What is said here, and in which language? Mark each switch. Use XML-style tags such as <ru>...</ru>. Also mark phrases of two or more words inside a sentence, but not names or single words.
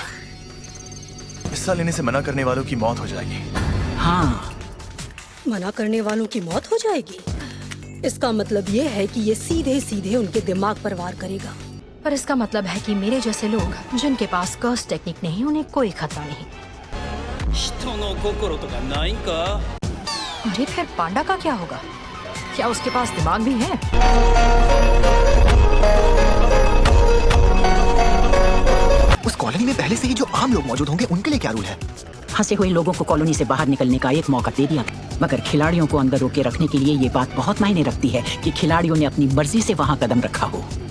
<hi>हिस्सा लेने से मना करने वालों की मौत हो जाएगी। हाँ, मना करने वालों की मौत हो जाएगी। इसका मतलब ये है कि ये सीधे सीधे उनके दिमाग पर वार करेगा। पर इसका मतलब है कि मेरे जैसे लोग जिनके पास</hi> <en>curse technique</en> <hi>नहीं, उन्हें कोई खतरा नहीं।</hi> <ja>人の心とかないんか。</ja> <hi>अरे फिर पांडा का क्या होगा? क्या उसके पास दिमाग भी है? उस कॉलोनी में पहले से ही जो आम लोग मौजूद होंगे उनके लिए क्या रूल है? फंसे हुए लोगों को कॉलोनी से बाहर निकलने का एक मौका दे दिया, मगर खिलाड़ियों को अंदर रोके रखने के लिए ये बात बहुत मायने रखती है कि खिलाड़ियों ने अपनी मर्जी से वहाँ कदम रखा हो।</hi>